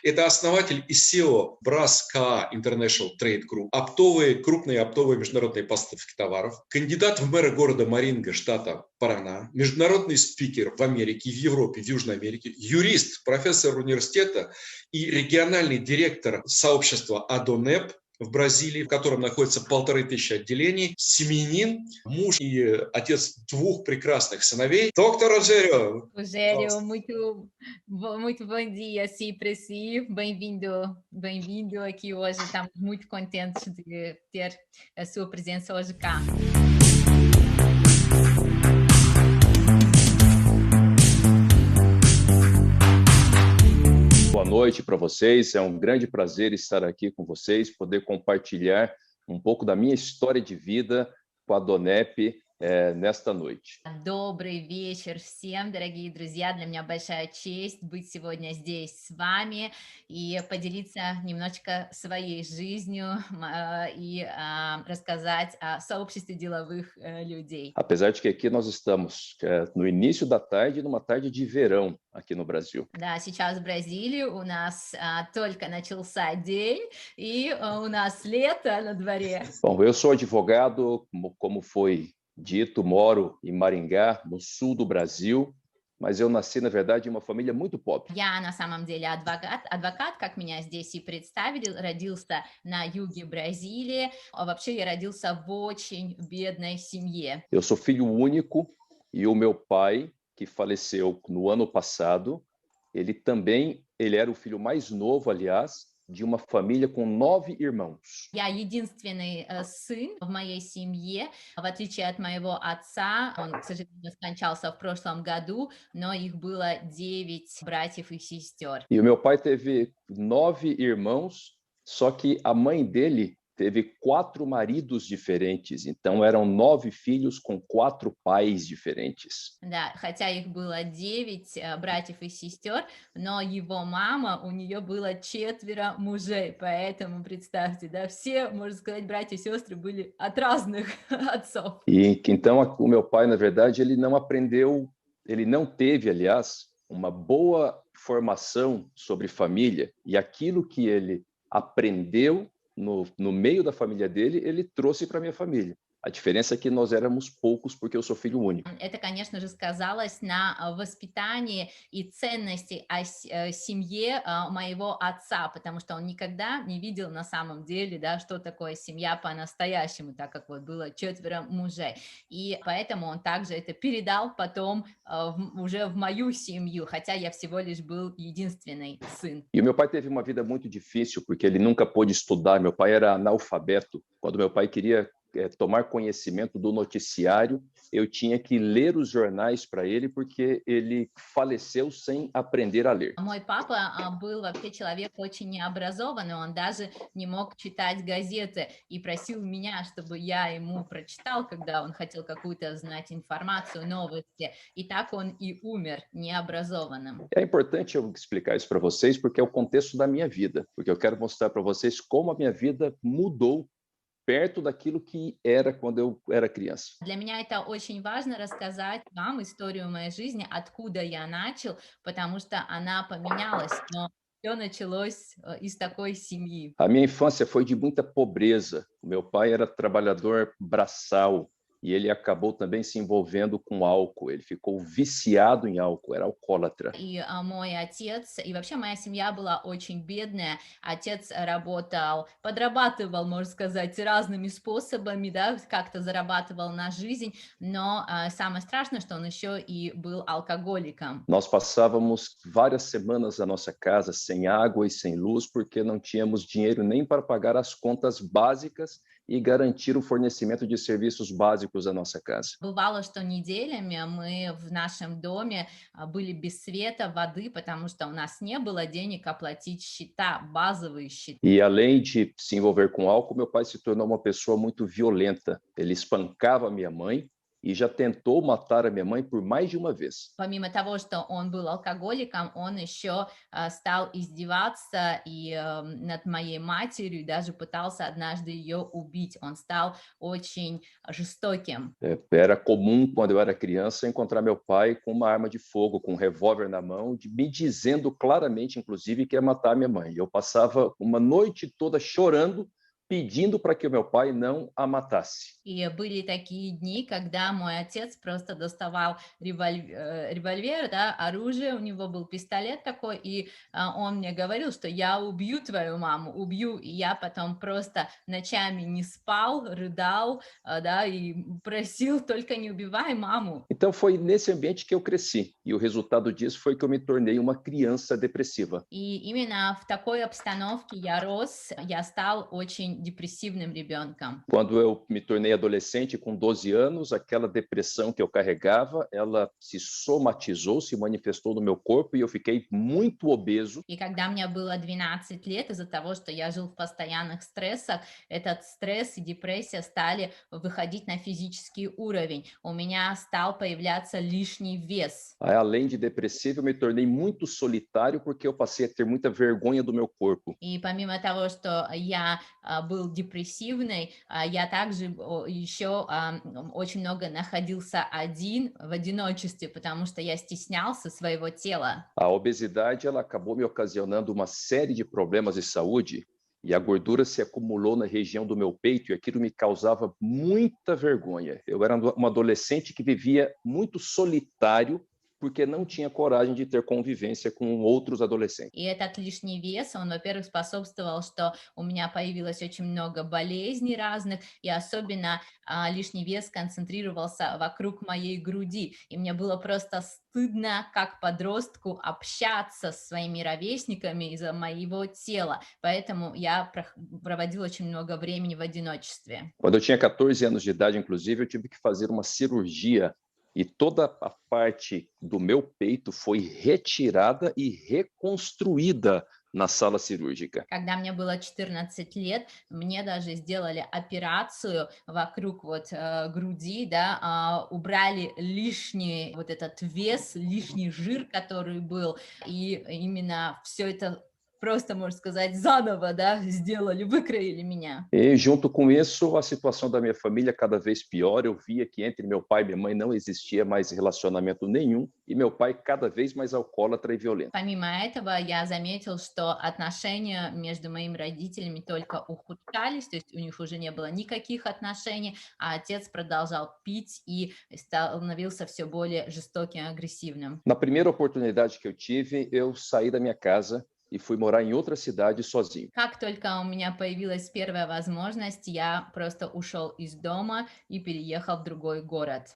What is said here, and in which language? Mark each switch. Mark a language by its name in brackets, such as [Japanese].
[Russian] Это основатель и SEO BRASCA International Trade Group, крупные оптовые международные поставки товаров, кандидат в мэры города Маринга, штата Парана, международный спикер в Америке, в Европе, в Южной Америке, юрист, профессор университета и региональный директор сообщества Adonep в Бразилии, в котором находится 1500 отделений, семьянин, муж и отец 2 прекрасных сыновей. Доктор Роджерио. [Portuguese] Rogério, muito bom dia, Cipresi. Bem-vindo aqui hoje. Estamos muito contentes de ter a sua presença hoje cá. Boa noite para vocês, é um grande prazer estar aqui com vocês, poder compartilhar um pouco da minha história de vida com a Adonep nesta noite. [Russian] Добрый вечер всем, дорогие друзья. Для меня большая честь быть сегодня здесь с вами и поделиться немножечко своей жизнью и рассказать о сообществе деловых людей. [Portuguese] Apesar de que aqui nós estamos no início da tarde, numa tarde de verão aqui no Brasil. [Russian] Да, сейчас в Бразилии у нас только начался день, и у нас лето на дворе. [Portuguese] Bom, eu sou advogado, como foi dito, moro em Maringá, no sul do Brasil, mas eu nasci, na verdade, em uma família muito pobre. [Russian] Я на самом деле адвокат, как меня здесь и представили, родился на юге Бразилии, а вообще я родился в очень бедной семье. [Portuguese] Eu sou filho único e o meu pai, que faleceu no ano passado, ele era o filho mais novo, aliás, de uma família com 9 irmãos. [Russian] Я единственный сын в моей семье. В отличие от моего отца, он, к сожалению, скончался в прошлом году, но их было 9 братьев и сестер. [Portuguese] E o meu pai teve 9 irmãos, só que a mãe dele teve 4 maridos diferentes. Então, eram 9 filhos com 4 pais diferentes. [Russian] Да, хотя их было 9 братьев и сестер, но его мама, у нее было 4 мужей, поэтому представьте, да, все, можно сказать, братья и сестры были от разных отцов. [Portuguese] E então, o meu pai, na verdade, ele não teve, aliás, uma boa formação sobre família, e aquilo que ele aprendeu no meio da família dele, ele trouxe para a minha família. A diferença é que nós éramos poucos, porque eu sou filho único. [Russian] Это, конечно же, сказалось на воспитании и ценности семье моего отца, потому что он никогда не видел на самом деле, да, что такое семья по-настоящему, так как вот было 4 мужей. И поэтому он также это передал потом уже в мою семью, хотя я всего лишь был единственный сын. [Portuguese] E o meu pai teve uma vida muito difícil, porque ele nunca pôde estudar. Meu pai era analfabeto. Quando meu pai queria tomar conhecimento do noticiário, eu tinha que ler os jornais para ele, porque ele faleceu sem aprender a ler. [Russian] Мой папа был вообще человек очень необразованный, он даже не мог читать газеты и просил меня, чтобы я ему прочитал, когда он хотел какую-то знать информацию, новости, и так он и умер необразованным. [Portuguese] É importante eu explicar isso para vocês, porque é o contexto da minha vida, porque eu quero mostrar para vocês como a minha vida mudou perto daquilo que era quando eu era criança. [Russian] Для меня это очень важно рассказать вам историю моей жизни, откуда я начал, потому что она поменялась, но все началось из такой семьи. [Portuguese] A minha infância foi de muita pobreza. O meu pai era trabalhador braçal e ele acabou também se envolvendo com álcool. Ele ficou viciado em álcool, era alcoólatra. [Russian] И мой отец, и вообще моя семья была очень бедная. Отец работал, подрабатывал, можно сказать, разными способами, да, как-то зарабатывал на жизнь, но самое страшное, что он еще и был алкоголиком. [Portuguese] Nós passávamos várias semanas na nossa casa sem água e sem luz, porque não tínhamos dinheiro nem para pagar as contas básicas e garantir o fornecimento de serviços básicos da nossa casa. [Russian] Бывало, что неделями мы в нашем доме были без света, воды, потому что у нас не было денег оплатить счета, базовые счета. [Portuguese] E além de se envolver com álcool, meu pai se tornou uma pessoa muito violenta. Ele espancava minha mãe e já tentou matar a minha mãe por mais de uma vez. [Russian] Помимо того, что он был алкоголиком, он еще стал издеваться и над моей матерью, даже пытался однажды ее убить. Он стал очень жестоким. [Portuguese] Era comum, quando eu era criança, encontrar meu pai com uma arma de fogo, com um revólver na mão, me dizendo claramente, inclusive, que ia matar minha mãe. Eu passava uma noite toda chorando, pedindo para que o meu pai não a matasse. [Russian] И были такие дни, когда мой отец просто доставал револьвер, да, оружие, у него был пистолет такой, и он мне говорил, что я убью твою маму, убью, и я потом просто nочами не спал, рыдал, да, и просил, только не убивай маму. [Portuguese] Então foi nesse ambiente que eu cresci, e o resultado disso foi que eu me tornei uma criança depressiva. [Russian] И именно в такой обстановке я рос, я стал очень депрессивным ребенком. [Portuguese] Quando eu me tornei adolescente, com 12 anos, aquela depressão que eu carregava, ela se somatizou, se manifestou no meu corpo e eu fiquei muito obeso. [Russian] И когда мне было 12 лет, из-за того, что я жил в постоянных стрессах, этот стресс и депрессия стали выходить на физический уровень. У меня стал появляться лишний вес. [Portuguese] Além de depressivo, eu me tornei muito solitário porque eu passei a ter muita vergonha do meu corpo. [Russian] И помимо того, что я был депрессивный, я также еще очень много находился один в одиночестве, потому что я стеснялся своего тела. [Portuguese] A obesidade, ela acabou me ocasionando uma série de problemas de saúde e a gordura se acumulou na região do meu peito e aquilo me causava muita vergonha. Eu era um adolescente que vivia muito solitário porque não tinha coragem de ter convivência com outros adolescentes. [Russian] И этот лишний вес, он, во-первых, способствовал, что у меня появилось очень много болезней разных, и особенно лишний вес концентрировался вокруг моей груди. И мне было просто стыдно, как подростку, общаться с своими ровесниками из-за моего тела. Поэтому я проводила очень много времени в одиночестве. [Portuguese] Quando eu tinha 14 anos de idade, inclusive, eu tive que fazer uma cirurgia e toda a parte do meu peito foi retirada e reconstruída na sala cirúrgica. [Russian] Когда мне было 14 лет, мне даже сделали операцию вокруг груди, да, убрали лишний вот этот вес, лишний жир, который был, и именно все это просто, можно сказать, заново, да, сделали, выкроили меня. [Portuguese] E junto com isso, a situação da minha família cada vez pior. Eu via que entre meu pai e minha mãe não existia mais relacionamento nenhum, e meu pai cada vez mais alcoólatra e violento. [Russian] Помимо этого, я заметил, что отношения между моими родителями только ухудшались, то есть у них уже не было никаких отношений, а отец продолжал пить и становился все более жестоким и агрессивным. [Portuguese] Na primeira oportunidade que eu tive, eu saí da minha casa e fui morar em outra cidade sozinho. [Russian] Как только у меня появилась первая возможность, я просто ушел из дома и переехал в другой город.